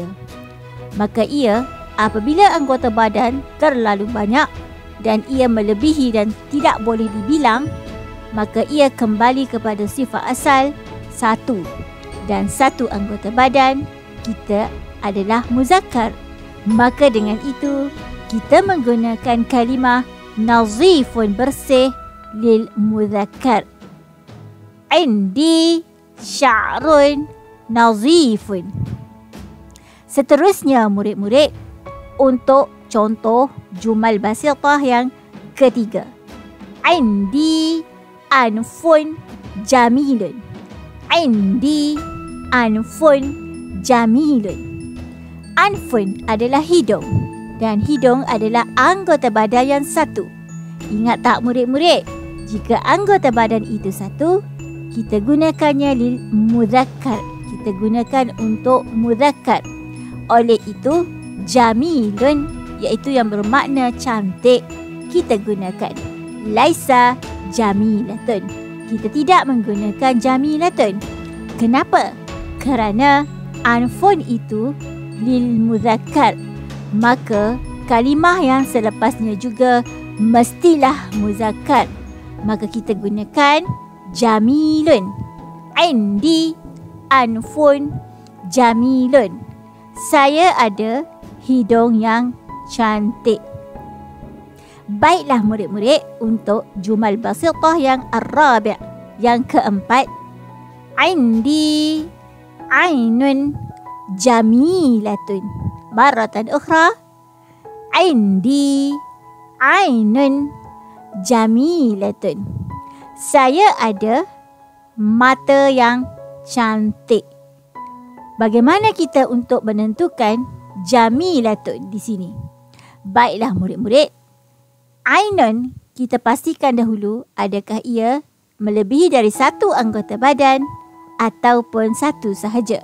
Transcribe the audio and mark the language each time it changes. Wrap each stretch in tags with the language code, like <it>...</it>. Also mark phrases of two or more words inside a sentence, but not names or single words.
<ms>Maka ia apabila anggota badan terlalu banyak dan ia melebihi dan tidak boleh dibilang, maka ia kembali kepada sifat asal satu. Dan satu anggota badan kita adalah muzakkar. Maka dengan itu kita menggunakan kalimah nazifun, bersih,</ms> <ar>للمذكر. عندي شعر نظيف.</ar> <ms>Seterusnya murid-murid, untuk contoh</ms> <ar>جمل بسيطة</ar> <ms>yang ketiga.</ms> <ar>عندي أنف جميل. عندي أنف جميل.</ar> <ms>Anfun adalah hidung dan hidung adalah anggota badan yang satu. Ingat tak murid-murid? Jika anggota badan itu satu, kita gunakannya</ms> <ar>للمذكر.</ar> <ms>Kita gunakan untuk muzakkar. Oleh itu, jamilun iaitu yang bermakna cantik, kita gunakan.</ms> <ar>ليس جميلة.</ar> <ms>Kita tidak menggunakan jamilatun. Kenapa? Kerana anfun itu</ms> <ar>للمذكر.</ar> <ms>Maka kalimah yang selepasnya juga mestilah muzakkar. Maka kita gunakan jamilun.</ms> <ar>عندي أنف جميل.</ar> <ms>Saya ada hidung yang cantik. Baiklah murid-murid, untuk</ms> <ar>جمل بسيطة</ar> <ms>yang ar-rabi', yang keempat.</ms> <ar>عندي عين جميلة. مرة أخرى. عندي عين جميلة.</ar> <ms>Saya ada mata yang cantik. Bagaimana kita untuk menentukan jamilatun di sini? Baiklah murid-murid, ainun kita pastikan dahulu adakah ia melebihi dari satu anggota badan ataupun satu sahaja.</ms>